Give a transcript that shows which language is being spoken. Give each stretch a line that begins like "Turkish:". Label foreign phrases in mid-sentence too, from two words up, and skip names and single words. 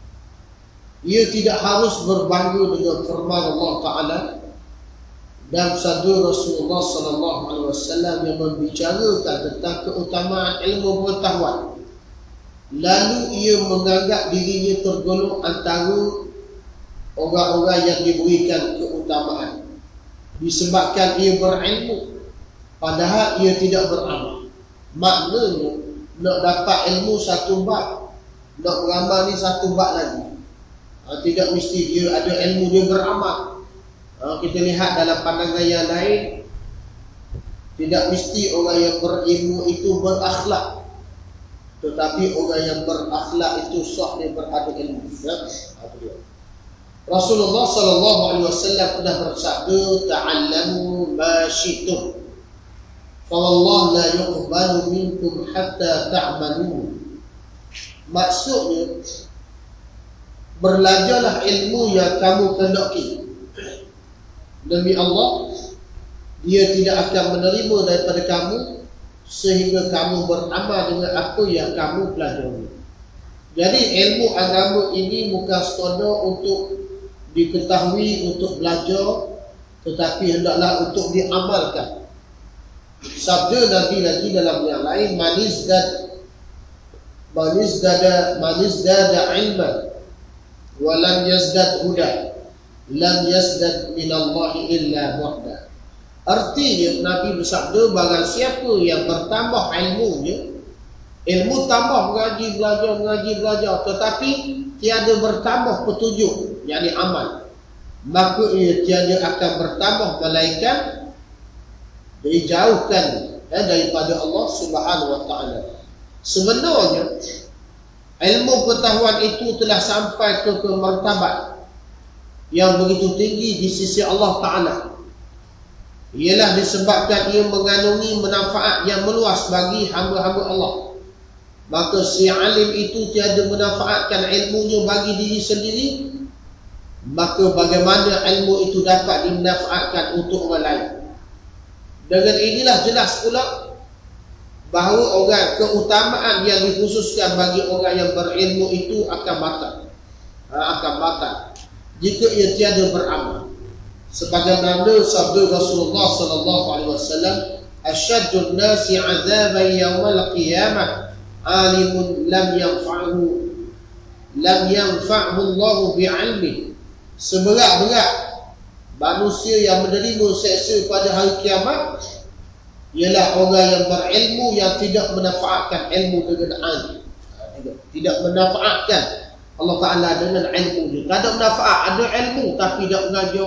Malay: Ia tidak harus berbangga dengan firman Allah Taala dan sabda Rasulullah
Arabic: صلى الله عليه وسلم
Malay: yang membicarakan tentang keutamaan ilmu pengetahuan. Lalu ia menganggap dirinya tergolong antara orang-orang yang diberikan keutamaan disebabkan ia berilmu padahal ia tidak beramal. Maknanya nak dapat ilmu satu bab, nak beramal ni satu bab lagi. Tidak mesti dia ada ilmu dia beramal. Kita lihat dalam pandangan yang lain, tidak mesti orang yang berilmu itu berakhlak, tetapi orang yang berakhlak itu sah dia berada ilmu. Rasulullah
Arabic: صلى الله عليه وسلم
Malay: pernah bersabda,
Arabic: تعلموا ما شئتم فوالله لا يقبل منكم حتى تعملوا.
Malay: Maksudnya, belajarlah ilmu yang kamu kendaki. Demi Allah, dia tidak akan menerima daripada kamu sehingga kamu beramal dengan apa yang kamu pelajari. Jadi ilmu agama ini bukan sekadar untuk diketahui, untuk belajar, tetapi hendaklah untuk diamalkan. Sabda Nabi lagi dalam yang lain,
Arabic: من ازداد علما ولم يزدد هدى لم يزدد من الله إلا بعدا.
Malay: Artinya Nabi bersabda, barang siapa yang bertambah ilmunya, ilmu tambah mengaji belajar, tetapi tiada bertambah petunjuk, yakni amal, maka ia tiada akan bertambah melainkan dijauhkan daripada Allah
Arabic: سبحانه وتعالى.
Malay: Sebenarnya ilmu pengetahuan itu telah sampai ke martabat yang begitu tinggi di sisi Allah Ta'ala. Ialah disebabkan ia mengandungi manfaat yang meluas bagi hamba-hamba Allah. Maka si alim itu tiada memanfaatkan ilmunya bagi diri sendiri, maka bagaimana ilmu itu dapat dimanfaatkan untuk orang lain? Dengan inilah jelas pula bahawa orang keutamaan yang dikhususkan bagi orang yang berilmu itu akan batal jika ia tiada beramal. Sebagaimana sabda Rasulullah
Arabic: صلى الله عليه وسلم, أشد الناس عذابا يوم القيامة عالم لم ينفعه الله بعلمه.
Malay: Seberat-berat manusia yang menerima seksa pada hari kiamat ialah orang yang berilmu yang tidak menafaatkan ilmu dengan ilmu. Tidak menafaatkan Allah Ta'ala dengan ilmu dia. Tak ada manfaat. Ada ilmu tapi tidak mengajar.